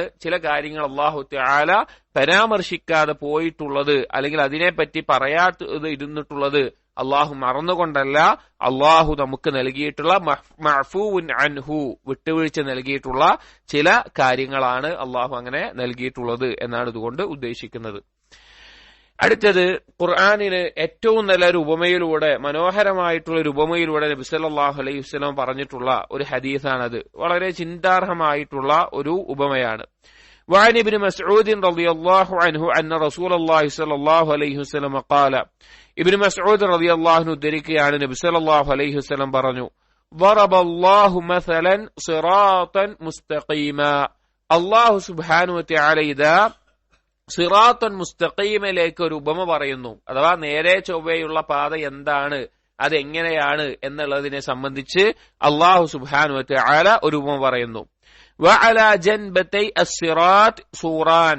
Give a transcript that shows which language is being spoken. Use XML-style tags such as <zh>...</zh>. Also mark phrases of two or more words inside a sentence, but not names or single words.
<ml>ചില കാര്യങ്ങൾ</ml> <ar>الله تعالى</ar> <ml>പരാമർശിക്കാതെ പോയിട്ടുള്ളത്, അല്ലെങ്കിൽ അതിനെപ്പറ്റി പറയാത്തത് ഇരുന്നിട്ടുള്ളത് അള്ളാഹു മറന്നുകൊണ്ടല്ല, അള്ളാഹു നമുക്ക് നൽകിയിട്ടുള്ള</ml> <ar>معفو عنه,</ar> <ml>വിട്ടുവീഴ്ച നൽകിയിട്ടുള്ള ചില കാര്യങ്ങളാണ് അള്ളാഹു അങ്ങനെ നൽകിയിട്ടുള്ളത് എന്നാണ് ഇതുകൊണ്ട് ഉദ്ദേശിക്കുന്നത്. അടുത്തത് ഖുർആനിന് ഏറ്റവും നല്ലൊരു ഉപമയിലൂടെ, മനോഹരമായിട്ടുള്ള ഒരു ഉപമയിലൂടെ നബി</ml> <ar>صلى الله عليه وسلم</ar> <ml>പറഞ്ഞിട്ടുള്ള ഒരു ഹദീസാണത്. വളരെ ചിന്താർഹമായിട്ടുള്ള ഒരു ഉപമയാണ്.</ml> <ar>وعن ابن مسعود رضي الله عنه أن رسول الله صلى الله عليه وسلم قال.</ar> <ml>ابن مسعود</ml> <ar>رضي الله عنه</ar> <ml>ഉദ്ധരിക്കുകയാണ്, നബി</ml> <ar>صلى الله عليه وسلم</ar> <ml>പറഞ്ഞു,</ml> <ar>ضرب الله مثلا صراطا مستقيما.</ar> <ml>അല്ലാഹു</ml> <ar>سبحانه وتعالى</ar> <ml>ഇദാ</ml> <ar>صراطا مستقيم</ar> <ml>ഒരു ഉപമ പറയുന്നു. അഥവാ നേരെ ചൊവ്വയുള്ള പാത എന്താണ്, അതെങ്ങനെയാണ് എന്നുള്ളതിനെ സംബന്ധിച്ച് അല്ലാഹു</ml> <ar>سبحانه وتعالى</ar> <ml>ഒരു ഉപമ പറയുന്നു.</ml> <ar>وعلى جنبتي الصراط سوران.</ar>